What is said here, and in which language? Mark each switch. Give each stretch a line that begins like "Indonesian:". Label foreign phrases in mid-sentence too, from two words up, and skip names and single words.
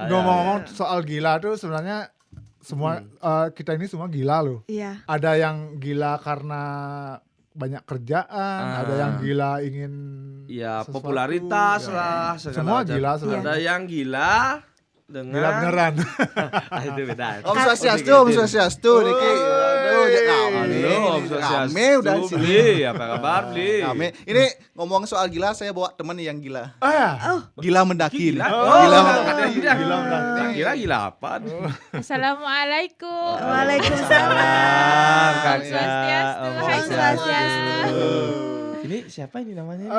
Indonesian: Ngomong-ngomong soal gila tuh sebenarnya semua kita ini semua gila loh. Iya. Ada yang gila karena banyak kerjaan, ada yang gila ingin Ya sesuatu, popularitas ya. lah. segala Semua macam. gila sebenarnya. Ada yang gila dengan Gila beneran. Itu beda.
Balinese: Om Swastiastu, Om Swastiastu, Niki.
Indonesian: Aduh, ya Halo,
Balinese: Om Swastiastu.
Indonesian: Rame udah di sini. Bli, apa kabar, Bli? Rame. Ini ngomong soal gila, saya bawa temen nih yang gila. Gila mendaki. Gila. Gila Oh, mendaki. ada gila. Gila mendaki. Gila apa? Assalamualaikum. Waalaikumsalam. Kakak. Swastiastu. Om Hai Swastiastu. Ini siapa ini namanya?